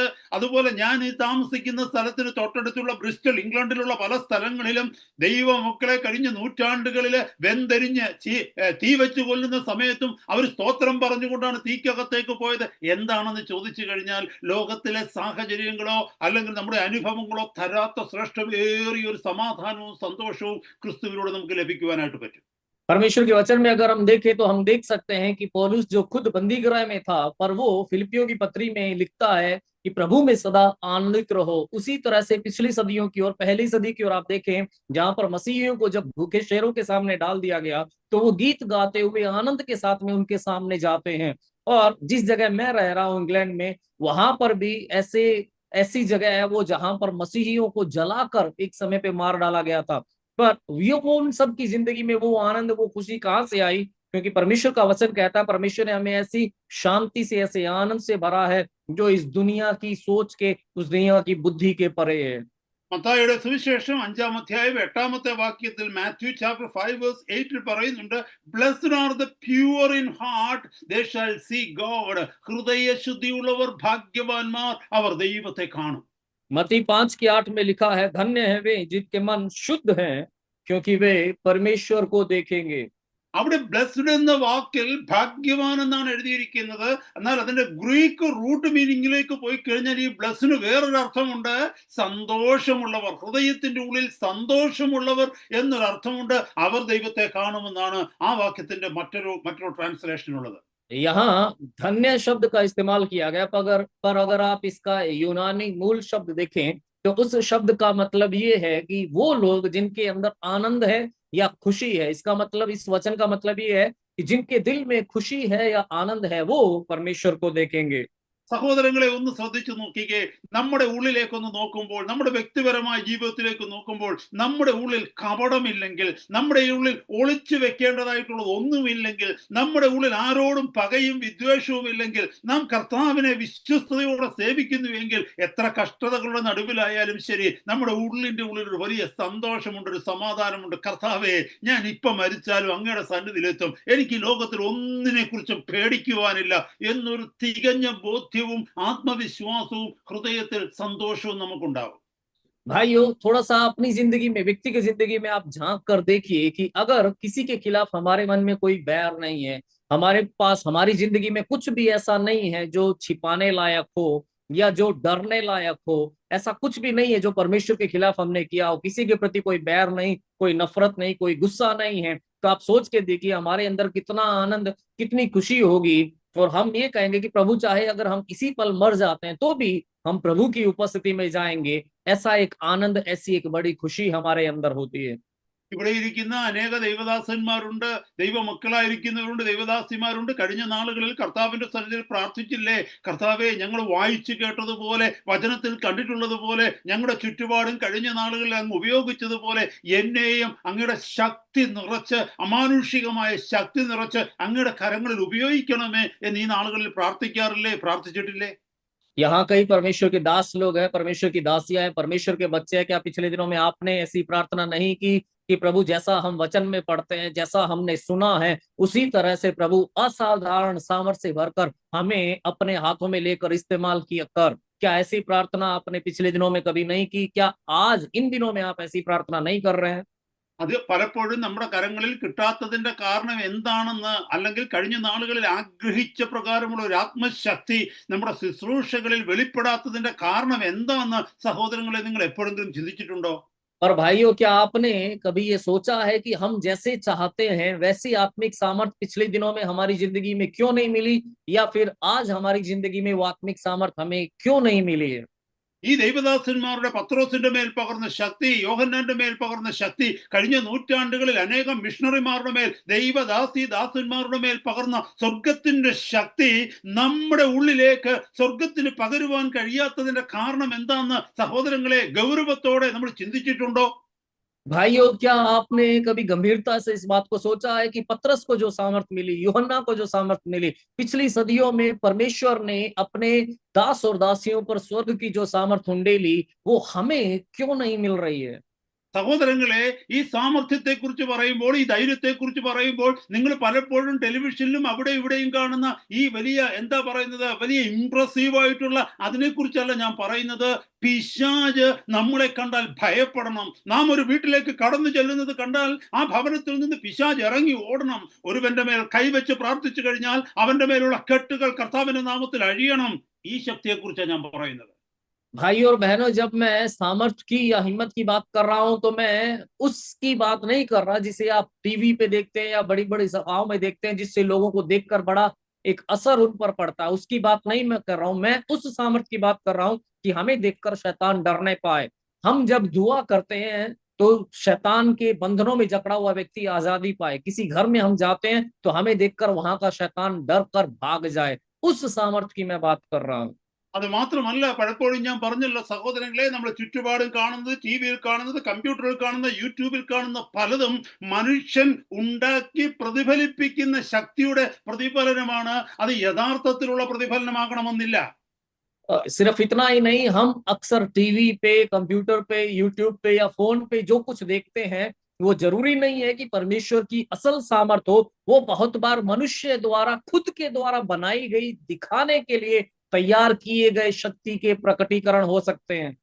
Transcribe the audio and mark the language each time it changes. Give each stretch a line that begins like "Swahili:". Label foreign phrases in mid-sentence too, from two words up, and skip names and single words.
Malayalam: അതുപോലെ ഞാൻ ഈ താമസിക്കുന്ന സ്ഥലത്തിന് തൊട്ടടുത്തുള്ള ബ്രിസ്റ്റൽ, ഇംഗ്ലണ്ടിലുള്ള പല സ്ഥലങ്ങളിലും ദൈവമക്കളെ കഴിഞ്ഞ നൂറ്റാണ്ടുകളില് വെന്തെരിഞ്ഞ് തീ വെച്ച് കൊല്ലുന്ന സമയത്തും അവർ സ്തോത്രം പറഞ്ഞുകൊണ്ടാണ് തീക്കകത്തേക്ക് പോയത്. എന്താണെന്ന് ചോദിച്ചു കഴിഞ്ഞാൽ, ലോകത്തിലെ സാഹചര്യങ്ങളോ അല്ലെങ്കിൽ നമ്മുടെ അനുഭവങ്ങളോ തരാത്ത ശ്രേഷ്ഠമേറിയ ഒരു സമാധാനവും സന്തോഷവും ക്രിസ്തുവിലൂടെ നമുക്ക് ലഭിക്കുവാനായിട്ട് പറ്റും.
Hindi: परमेश्वर के वचन में अगर हम देखें तो हम देख सकते हैं कि पौलुस जो खुद बंदी गृह में था, पर वो फिलिपियों की पत्री में लिखता है कि प्रभु में सदा आनंदित रहो। उसी तरह से पिछली सदियों की और पहली सदी की ओर आप देखें, जहां पर मसीहियों को जब भूखे शेरों के सामने डाल दिया गया तो वो गीत गाते हुए आनंद के साथ में उनके सामने जाते हैं। और जिस जगह मैं रह रहा हूं इंग्लैंड में, वहां पर भी ऐसी जगह है वो जहां पर मसीहियों को जलाकर एक समय पे मार डाला गया था। पर वो उन सब की जिंदगी में वो आनंद, वो खुशी कहां से आई? क्योंकि परमेश्वर का वचन कहता है परमेश्वर ने हमें ऐसी शांति से, ऐसे आनंद से भरा है जो इस दुनिया की सोच के, उस दुनिया की बुद्धि के परे है।
Malayalam: മത്തായിയുടെ സുവിശേഷം 5-ാം അധ്യായം 8-ാമത്തെ വാക്യത്തിൽ, മാത്യു ചാപ്റ്റർ 5:8 പറയുന്നുണ്ട്,
English: Blessed are the pure in heart, they shall see God.
Malayalam: ഹൃദയശുദ്ധിയുള്ളവർ ഭാഗ്യവാന്മാർ, അവർ ദൈവത്തെ കാണും.
Hindi: मत्ती 5:8 में लिखा है, धन्य है वे जिनके मन शुद्ध हैं, क्योंकि वे परमेश्वर को देखेंगे।
Malayalam: അവിടെ ബ്ലെസ്ഡ് എന്ന വാക്കിൽ ഭാഗ്യവാൻ എന്നാണ് എഴുതിയിരിക്കുന്നത്. എന്നാൽ അതിന്റെ
English: Greek root
Malayalam: മീനിങ്ങിലേക്ക് പോയി കഴിഞ്ഞാൽ ഈ ബ്ലെസ്സിന് വേറൊരു അർത്ഥമുണ്ട്, സന്തോഷമുള്ളവർ. ഹൃദയത്തിന്റെ ഉള്ളിൽ സന്തോഷമുള്ളവർ എന്നൊരു അർത്ഥമുണ്ട്. അവർ ദൈവത്തെ കാണുമെന്നാണ് ആ വാക്യത്തിന്റെ മറ്റൊരു ട്രാൻസ്ലേഷൻ ഉള്ളത്.
Hindi: यहाँ धन्य शब्द का इस्तेमाल किया गया, पर अगर आप इसका यूनानी मूल शब्द देखें तो उस शब्द का मतलब ये है कि वो लोग जिनके अंदर आनंद है या खुशी है। इसका मतलब, इस वचन का मतलब ये है कि जिनके दिल में खुशी है या आनंद है वो परमेश्वर को देखेंगे।
Malayalam: സഹോദരങ്ങളെ, ഒന്ന് ശ്രദ്ധിച്ചു നോക്കിക്കേ. നമ്മുടെ ഉള്ളിലേക്കൊന്ന് നോക്കുമ്പോൾ, നമ്മുടെ വ്യക്തിപരമായ ജീവിതത്തിലേക്ക് നോക്കുമ്പോൾ, നമ്മുടെ ഉള്ളിൽ കപടമില്ലെങ്കിൽ, നമ്മുടെ ഉള്ളിൽ ഒളിച്ചു വെക്കേണ്ടതായിട്ടുള്ളത് ഒന്നുമില്ലെങ്കിൽ, നമ്മുടെ ഉള്ളിൽ ആരോടും പകയും വിദ്വേഷവും ഇല്ലെങ്കിൽ, നാം കർത്താവിനെ വിശ്വസ്തയോടെ സേവിക്കുന്നുവെങ്കിൽ, എത്ര കഷ്ടതകളുടെ നടുവിലായാലും ശരി, നമ്മുടെ ഉള്ളിന്റെ ഉള്ളിൽ ഒരു വലിയ സന്തോഷമുണ്ട്, ഒരു സമാധാനമുണ്ട്. കർത്താവേ, ഞാൻ ഇപ്പം മരിച്ചാലും അങ്ങയുടെ സന്നിധിയിലെത്തും, എനിക്ക് ലോകത്തിൽ ഒന്നിനെ കുറിച്ചും പേടിക്കുവാനില്ല എന്നൊരു തികഞ്ഞ ബോധ്യം, ആത്മവിശ്വാസവും ഹൃദയത്തിൽ സന്തോഷവും നമുക്കുണ്ടാവും.
Hindi: भाइयों, थोड़ा सा अपनी जिंदगी में, व्यक्ति की जिंदगी में आप झांक कर देखिए कि अगर किसी के खिलाफ हमारे मन में कोई बैर नहीं है, हमारे पास हमारी जिंदगी में कुछ भी ऐसा नहीं है जो छिपाने लायक हो या जो डरने लायक हो, ऐसा कुछ भी नहीं है जो परमेश्वर के खिलाफ हमने किया हो, किसी के प्रति कोई बैर नहीं, कोई नफरत नहीं, कोई गुस्सा नहीं है, तो आप सोच के देखिए हमारे अंदर कितना आनंद, कितनी खुशी होगी। और हम ये कहेंगे कि प्रभु चाहे अगर हम इसी पल मर जाते हैं तो भी हम प्रभु की उपस्थिति में जाएंगे। ऐसा एक आनंद, ऐसी एक बड़ी खुशी हमारे अंदर होती है।
Malayalam: ഇവിടെ ഇരിക്കുന്ന അനേക ദൈവദാസന്മാരുണ്ട്, ദൈവമക്കളായിരിക്കുന്നവരുണ്ട്, ദൈവദാസിമാരുണ്ട്. കഴിഞ്ഞ നാളുകളിൽ കർത്താവിന്റെ സന്നിധിയിൽ പ്രാർത്ഥിച്ചില്ലേ, കർത്താവെ, ഞങ്ങൾ വായിച്ചു കേട്ടതുപോലെ, വചനത്തിൽ കണ്ടിട്ടുള്ളതുപോലെ, ഞങ്ങളുടെ ചുറ്റുപാടും കഴിഞ്ഞ നാളുകളിൽ അങ്ങ് ഉപയോഗിച്ചതുപോലെ എന്നെയും അങ്ങയുടെ ശക്തി നിറച്ച്, അമാനുഷികമായ ശക്തി നിറച്ച് അങ്ങയുടെ കരങ്ങളിൽ ഉപയോഗിക്കണമേ എന്ന് ഈ നാളുകളിൽ പ്രാർത്ഥിക്കാറില്ലേ, പ്രാർത്ഥിച്ചിട്ടില്ലേ?
Hindi: यहाँ कई परमेश्वर के दास लोग हैं, परमेश्वर की दासियां हैं, परमेश्वर के बच्चे हैं। क्या पिछले दिनों में आपने ऐसी प्रार्थना नहीं की कि प्रभु, जैसा हम वचन में पढ़ते हैं, जैसा हमने सुना है, उसी तरह से प्रभु असाधारण सामर्थ्य से भरकर हमें अपने हाथों में लेकर इस्तेमाल किया कर? क्या ऐसी प्रार्थना आपने पिछले दिनों में कभी नहीं की? क्या आज इन दिनों में आप ऐसी प्रार्थना नहीं कर रहे हैं?
Malayalam: അത് പലപ്പോഴും നമ്മുടെ കരങ്ങളിൽ കിട്ടാത്തതിന്റെ കാരണം എന്താണെന്ന്, അല്ലെങ്കിൽ കഴിഞ്ഞ നാളുകളിൽ ആഗ്രഹിച്ച പ്രകാരമുള്ള ഒരു ആത്മശക്തി നമ്മുടെ ശുശ്രൂഷകളിൽ വെളിപ്പെടാത്തതിന്റെ കാരണം എന്താണെന്ന് സഹോദരങ്ങളെ നിങ്ങൾ എപ്പോഴെങ്കിലും ചിന്തിച്ചിട്ടുണ്ടോ?
Hindi: और भाइयों, क्या आपने कभी ये सोचा है कि हम जैसे चाहते हैं वैसी आत्मिक सामर्थ पिछले दिनों में हमारी जिंदगी में क्यों नहीं मिली, या फिर आज हमारी जिंदगी में वो आत्मिक सामर्थ हमें क्यों नहीं मिली है?
Malayalam: ഈ ദൈവദാസന്മാരുടെ, പത്രോസിന്റെ മേൽ പകർന്ന ശക്തി, യോഹന്നാന്റെ മേൽ പകർന്ന ശക്തി, കഴിഞ്ഞ നൂറ്റാണ്ടുകളിൽ അനേകം മിഷണറിമാരുടെ മേൽ, ദാസന്മാരുടെ മേൽ പകർന്ന സ്വർഗത്തിന്റെ ശക്തി നമ്മുടെ ഉള്ളിലേക്ക് സ്വർഗത്തിന് പകരുവാൻ കഴിയാത്തതിന്റെ കാരണം എന്താണെന്ന് സഹോദരങ്ങളെ ഗൗരവത്തോടെ നമ്മൾ ചിന്തിച്ചിട്ടുണ്ടോ?
Hindi: भाइयों, क्या आपने कभी गंभीरता से इस बात को सोचा है कि पतरस को जो सामर्थ मिली, यूहन्ना को जो सामर्थ मिली, पिछली सदियों में परमेश्वर ने अपने दास और दासियों पर स्वर्ग की जो सामर्थ उंडेली, वो हमें क्यों नहीं मिल रही है?
Malayalam: സഹോദരങ്ങളെ, ഈ സാമർഥ്യത്തെ കുറിച്ച് പറയുമ്പോൾ, ഈ ധൈര്യത്തെ കുറിച്ച് പറയുമ്പോൾ, നിങ്ങൾ പലപ്പോഴും ടെലിവിഷനിലും അവിടെ ഇവിടെയും കാണുന്ന ഈ വലിയ എന്താ പറയുന്നത്, വലിയ ഇംപ്രസീവ് ആയിട്ടുള്ള അതിനെക്കുറിച്ചല്ല ഞാൻ പറയുന്നത്. പിശാച് നമ്മളെ കണ്ടാൽ ഭയപ്പെടണം. നാം ഒരു വീട്ടിലേക്ക് കടന്നു ചെല്ലുന്നത് കണ്ടാൽ ആ ഭവനത്തിൽ നിന്ന് പിശാച് ഇറങ്ങി ഓടണം. ഒരുവന്റെ മേൽ കൈവച്ച് പ്രാർത്ഥിച്ചു കഴിഞ്ഞാൽ അവന്റെ മേലുള്ള കെട്ടുകൾ കർത്താവിന്റെ നാമത്തിൽ അഴിയണം. ഈ ശക്തിയെക്കുറിച്ചാണ് ഞാൻ പറയുന്നത്.
Hindi: भाई और बहनों, जब मैं सामर्थ की या हिम्मत की बात कर रहा हूं, तो मैं उसकी बात नहीं कर रहा जिसे आप टीवी पे देखते हैं या बड़ी बड़ी सभाओं में देखते हैं, जिससे लोगों को देखकर बड़ा एक असर उन पर पड़ता है। उसकी बात नहीं मैं कर रहा हूं। मैं उस सामर्थ की बात कर रहा हूं कि हमें देखकर शैतान डरने पाए। हम जब दुआ करते हैं तो शैतान के बंधनों में जकड़ा हुआ व्यक्ति आजादी पाए। किसी घर में हम जाते हैं तो हमें देखकर वहां का शैतान डर कर भाग जाए। उस सामर्थ की मैं बात कर रहा हूं।
Malayalam: അത് മാത്രമല്ല, പലപ്പോഴും ഞാൻ പറഞ്ഞല്ലോ സഹോദരങ്ങളെ, നമ്മുടെ ചുറ്റുപാടും കാണുന്നത്, ടി വിയിൽ കാണുന്നത്, കമ്പ്യൂട്ടറിൽ കാണുന്ന, യൂട്യൂബിൽ കാണുന്ന പലതും മനുഷ്യൻ ഉണ്ടാക്കി പ്രതിഫലിപ്പിക്കുന്ന ശക്തിയുടെ പ്രതിഫലനമാണ്. അത് യഥാർത്ഥത്തിലുള്ള പ്രതിഫലനമാകണമെന്നില്ല.
Hindi: सिर्फ इतना ही नहीं, हम अक्सर टीवी पे, कंप्यूटर पे, यूट्यूब पे या फोन पे जो कुछ देखते हैं, वो जरूरी नहीं है कि परमेश्वर की असल सामर्थ हो। वो बहुत बार मनुष्य द्वारा, खुद के द्वारा बनाई गई, दिखाने के लिए तैयार किए गए शक्ति के प्रकटीकरण हो सकते हैं।